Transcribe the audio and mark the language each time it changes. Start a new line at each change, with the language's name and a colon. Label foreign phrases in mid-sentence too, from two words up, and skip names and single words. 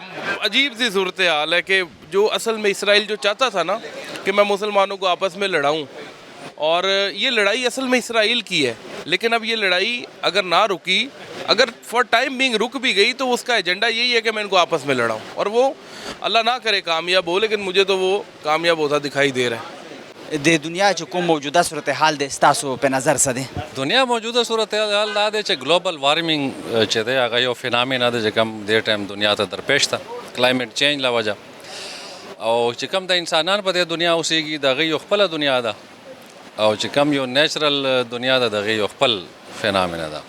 Urdu: عجیب سی صورتحال ہے کہ جو اصل میں اسرائیل جو چاہتا تھا نا کہ میں مسلمانوں کو آپس میں لڑاؤں, اور یہ لڑائی اصل میں اسرائیل کی ہے. لیکن اب یہ لڑائی اگر نہ رکی, اگر
English: for time being
Urdu: رک بھی گئی تو اس کا ایجنڈا یہی ہے کہ میں ان کو آپس میں لڑاؤں, اور وہ اللہ نہ کرے کامیاب ہو, لیکن مجھے تو وہ کامیاب ہوتا دکھائی دے رہا ہے.
Pashto: دنیا جو کو موجودہ صورتحال دے ستاسو په نظر څه دی؟ دنیا موجوده صورتحال دا دی چې
English: global warming
Pashto: چې دی هغه یو فینامنا دی چې کوم دې ټایم دنیا ته درپېښ ده,
English: climate change
Pashto: له وجه. او چې کوم د انسانان په دې دنیا اوسېږي د هغې یو خپله دنیا ده, او چې کوم یو نیچرل دنیا ده د هغې یو خپل فینامنا ده.